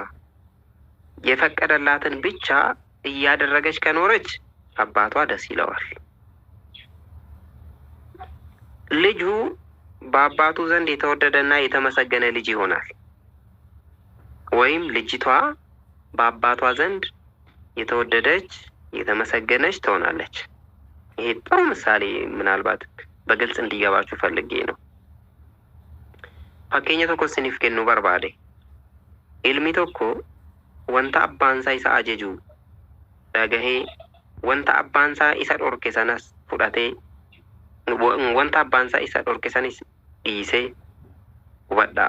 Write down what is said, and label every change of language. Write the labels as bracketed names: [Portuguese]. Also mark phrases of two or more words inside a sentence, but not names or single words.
[Amharic] የፈቀደላትን ብቻ እያደረገች ከኖረች አባቷ ደስ ይለዋል። ልጁ በአባቱ ዘንድ የተወደደና የተመሰገነ ልጅ ይሆናል። ወይም ልጅቷ በአባቷ ዘንድ የተወደደች የተመሰገነች ትሆናለች። ይሄ ጥሩ ምሳሌ ምናልባት በግልጽ እንዲገባችሁ ፈልጌ ነው። [Oromo] fakkeenya tokko isiniif kennuu barbaade. Ilmi tokko wanta abbaan isaa isa ajaju dhagahee wanta abbaan isaa isa dhorke sanas fudhatee wanta abbaan isaa isa dhorke sanis dhiisee hubadhaa.